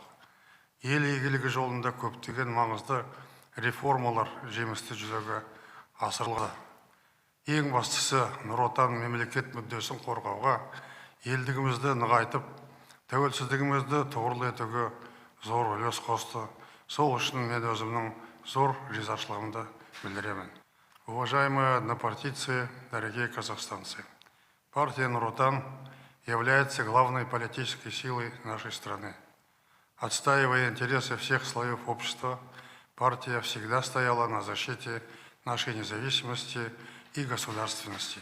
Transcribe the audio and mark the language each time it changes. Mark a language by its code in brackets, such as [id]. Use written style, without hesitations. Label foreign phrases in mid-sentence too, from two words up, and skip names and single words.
[kk] Ел игілігі жолында көптеген маңызды реформалар жемісті жүзеге асырылды. Ең бастысы Нұр Отан мемлекет мүддесін қорғауға, елдігімізді нығайтып, тәуелсіздігімізді тұғырлы етуге зор үлес қосты. Сол үшін мен өзімнің зор ризашылығымды білдіремін. [ru] Уважаемые однопартийцы, дорогие казахстанцы, партия Нур Отан является главной политической силой нашей страны. Отстаивая интересы всех слоев общества, партия всегда стояла на защите нашей независимости и государственности.